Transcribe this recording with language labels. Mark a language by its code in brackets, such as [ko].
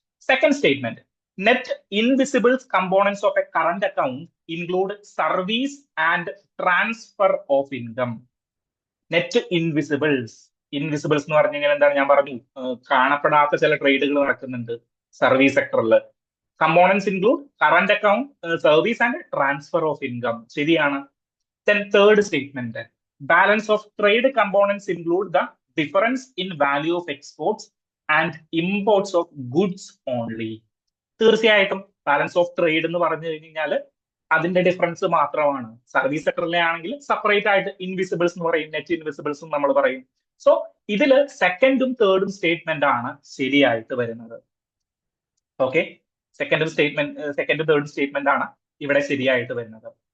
[en] Second statement, net invisibles components of a current account include service and transfer of income. [ml] Net ഇൻവിസിബിൾസ്, ഇൻവിസിബിൾസ് എന്ന് പറഞ്ഞു കഴിഞ്ഞാൽ എന്താണ്? ഞാൻ പറഞ്ഞു, കാണപ്പെടാത്ത ചില ട്രേഡുകൾ നടക്കുന്നുണ്ട് സർവീസ് സെക്ടറിൽ. [en] Components include current account, service and transfer of income. [ml] ശരിയാണ്. [en] Then third statement, balance of trade components include the difference in value of exports and imports of goods only. [ml] തീർച്ചയായിട്ടും ബാലൻസ് ഓഫ് ട്രേഡ് എന്ന് പറഞ്ഞു കഴിഞ്ഞാൽ അതിന്റെ difference മാത്രമാണ്. Service സെക്ടറിലെ ആണെങ്കിൽ separate ആയിട്ട് ഇൻവിസിബിൾസ് എന്ന് പറയും, നെറ്റ് ഇൻവിസിബിൾസും നമ്മൾ പറയും. സോ ഇതില് സെക്കൻഡും തേർഡും സ്റ്റേറ്റ്മെന്റ് ആണ് ശരിയായിട്ട് വരുന്നത്. ഓക്കെ, സെക്കൻഡും തേർഡും സ്റ്റേറ്റ്മെന്റ് ആണ് ഇവിടെ ശരിയായിട്ട് വരുന്നത്.